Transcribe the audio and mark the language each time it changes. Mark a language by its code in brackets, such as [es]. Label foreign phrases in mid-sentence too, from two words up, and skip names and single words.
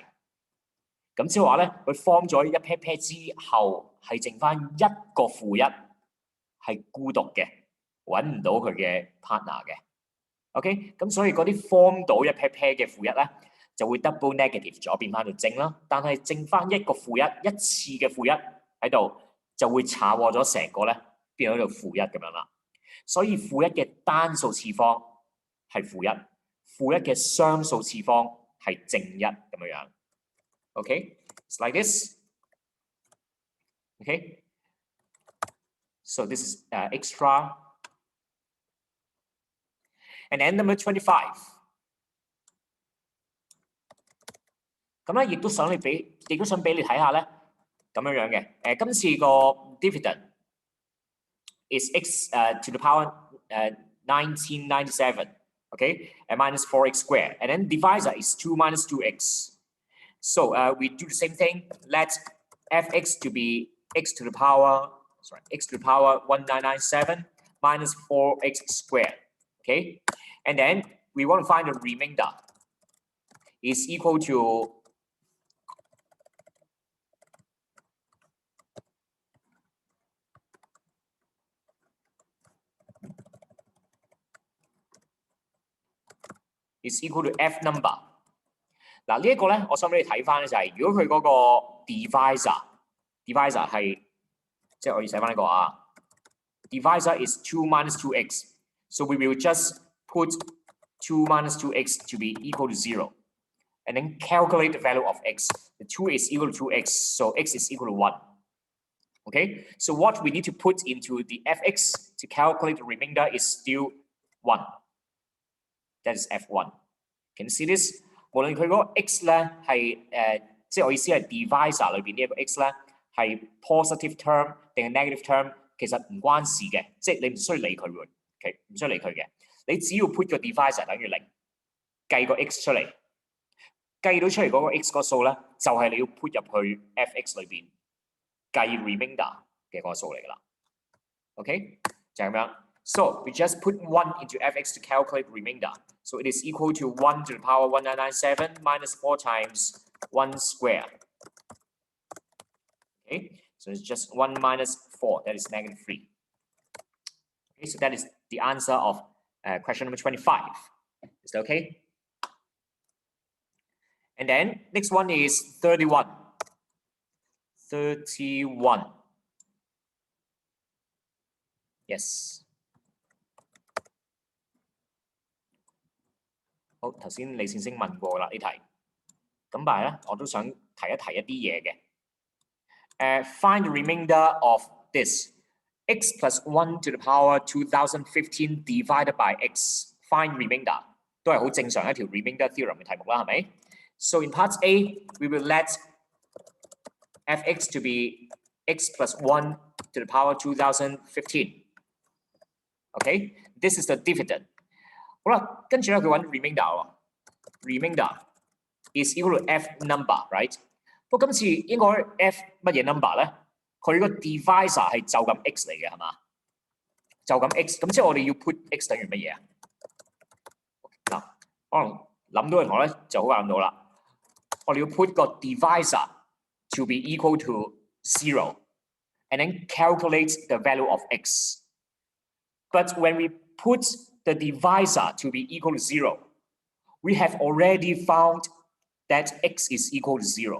[yue] 咁即係話咧，佢 form 咗一 pair 之後，係剩翻一個負1係孤獨嘅，揾唔到佢嘅 partner 嘅。OK， 咁所以嗰啲 form 到一 pair 嘅負1咧，就會 [en] double negative [yue] 咗，變翻到正啦。但係剩翻一個負1，一次嘅負1喺度，就會炒和咗成個咧，變咗做負1咁樣啦。所以負1嘅單數次方係負1，負1嘅雙數次方係正1咁樣樣。 [en] Okay, it's like this. Okay, so this is extra. And then number 25. [yue] 咁咧，亦都想俾你睇下咧，咁樣樣嘅。今次個 [en] dividend is x to the power 1997. Okay, and minus 4x squared. And then divisor is 2 minus 2x. So we do the same thing. Let fx to be x to the power 1997 minus 4x squared. Okay, and then we want to find the remainder is equal to f number。 [yue] 嗱，呢一個咧，我想俾你睇翻咧，就係如果佢嗰個 divisor 係，即係我要寫翻呢個啊 [en] ，divisor is 2 minus 2x， so we will just put 2 minus 2x to be equal to 0, and then calculate the value of x. The 2 is equal to 2x, so x is equal to 1. Okay, so what we need to put into the fx to calculate the remainder is still 1. That is f1. Can you see this? [yue] 無論佢嗰個 x 咧係即係我意思係 divisor 裏邊呢一個 x 咧係 [en] positive term [yue] 定係 [en] negative term， [yue] 其實唔關事嘅，即係你唔需要理佢喎，唔需要理佢嘅。你只要 put 個 divisor 等於0，計個 x 出嚟，計到出嚟嗰個 x 個數咧，就係你要 put 入去 fx 裏邊計 remainder 嘅個數嚟㗎啦。OK， 就係咁樣。 [en] So we just put 1 into fx to calculate remainder. So it is equal to 1 to the power 1997 minus 4 times 1 square. Okay, so it's just 1 minus 4, that is -3. Okay, so that is the answer of question number 25. Is that okay? And then next one is 31. 31. Yes. [yue] 好，頭先李先生問過啦呢題，咁但係咧我都想提一提一啲嘢嘅。 [en] Find the remainder of this. X plus 1 to the power 2015 divided by x. Find remainder [yue] 都係好正常一條 [en] remainder theorem [yue] 嘅題目啦，係咪？ [en] So in part A, we will let fx to be x plus 1 to the power 2015. Okay, this is the dividend. [yue] 好啦，跟住咧佢揾 remainder 喎 ， [en] remainder is equal to f number, right？ [yue] 不過今次應該 f 乜嘢 number 咧？佢個 divisor 係就咁 x 嚟嘅係嘛？就咁 x， 咁即係我哋要 put x 等於乜嘢啊？嗱，可能諗到嘅同學咧就好快諗到啦。我哋要 [en] put 個 divisor to be equal to 0 and then calculate the value of x. But when we put the divisor to be equal to 0, we have already found that x is equal to 0.